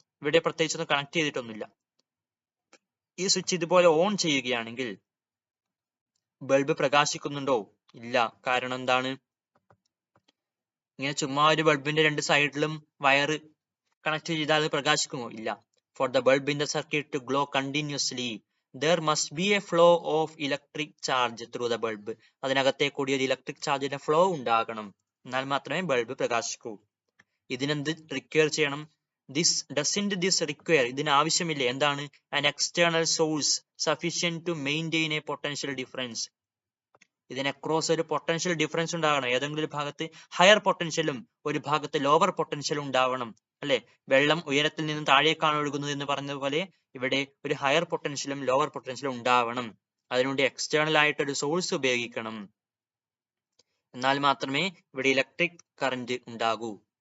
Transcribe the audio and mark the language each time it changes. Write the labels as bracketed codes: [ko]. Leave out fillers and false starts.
[ml] ഇവിടെ പ്രത്യേകിച്ചൊന്നും കണക്ട് ചെയ്തിട്ടൊന്നുമില്ല. ഈ സ്വിച്ച് ഇതുപോലെ ഓൺ ചെയ്യുകയാണെങ്കിൽ ബൾബ് പ്രകാശിക്കുന്നുണ്ടോ? ഇല്ല. കാരണം എന്താണ്? ഇങ്ങനെ ചുമ്മാ ഒരു ബൾബിന്റെ രണ്ട് സൈഡിലും വയറ് കണക്ട് ചെയ്താൽ അത് പ്രകാശിക്കുമോ? ഇല്ല. For the bulb in the circuit to glow continuously [en] there must be a flow of electric charge through the bulb. [ml] അതിനകത്തെ കൂടി ഒരു ഇലക്ട്രിക് ചാർജിന്റെ ഫ്ലോ ഉണ്ടാകണം. എന്നാൽ മാത്രമേ ബൾബ് പ്രകാശിക്കൂ. ഇതിനെന്ത് റിക്വയർ ചെയ്യണം? [en] doesn't this require? [ml] ഇതിന് ആവശ്യമില്ലേ? എന്താണ്? [en] an external source sufficient to maintain a potential difference. [ml] ഇതിന് അക്രോസ് ഒരു പൊട്ടൻഷ്യൽ ഡിഫറൻസ് ഉണ്ടാകണം. ഏതെങ്കിലും ഒരു ഭാഗത്ത് ഹയർ പൊട്ടൻഷ്യലും ഒരു ഭാഗത്ത് ലോവർ പൊട്ടൻഷ്യലും ഉണ്ടാവണം, അല്ലെ? വെള്ളം ഉയരത്തിൽ നിന്ന് താഴേക്കാണ് ഒഴുകുന്നത് എന്ന് പറഞ്ഞതുപോലെ ഇവിടെ ഒരു ഹയർ പൊട്ടൻഷ്യലും ലോവർ പൊട്ടൻഷ്യലും ഉണ്ടാവണം. അതിനുവേണ്ടി എക്സ്റ്റേണൽ ആയിട്ട് ഒരു സോഴ്സ് ഉപയോഗിക്കണം. എന്നാൽ മാത്രമേ ഇവിടെ ഇലക്ട്രിക് കറന്റ് ഉണ്ടാകൂ.